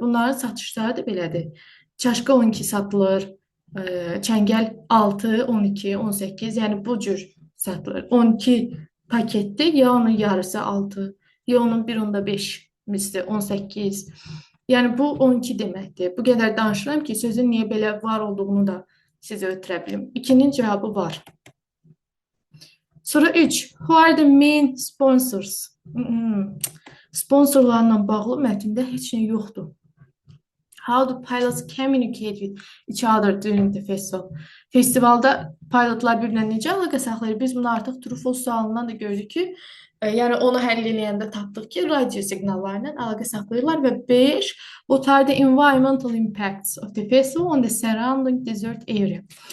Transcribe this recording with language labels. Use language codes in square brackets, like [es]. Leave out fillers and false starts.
[az] Bunların satışları da belədir. Çaşka 12 satılır, çəngəl 6, 12, 18, yəni bu cür satılır. 12 paketdir, ya onun yarısı 6, ya onun 1/5 misli 18. Yəni bu 12 deməkdir. Bu qədər danışıram ki, sözün niyə belə var olduğunu da sizə ötürə bilim. 2-nin cavabı var. Soru 3. [en] Who are the main sponsors? [az] Sponsorlarla bağlı mətndə heç nə yoxdur. [en] How do pilots communicate with each other during the festival? [az] Festivalda pilotlar bir-birinə necə əlaqə saxlayır? Biz bunu artıq true false sualından da gördük ki, yəni onu həll eləyəndə tapdıq ki, radio siqnallarla əlaqə saxlayırlar və 5. [en] What are the environmental impacts of the festival on the surrounding desert area?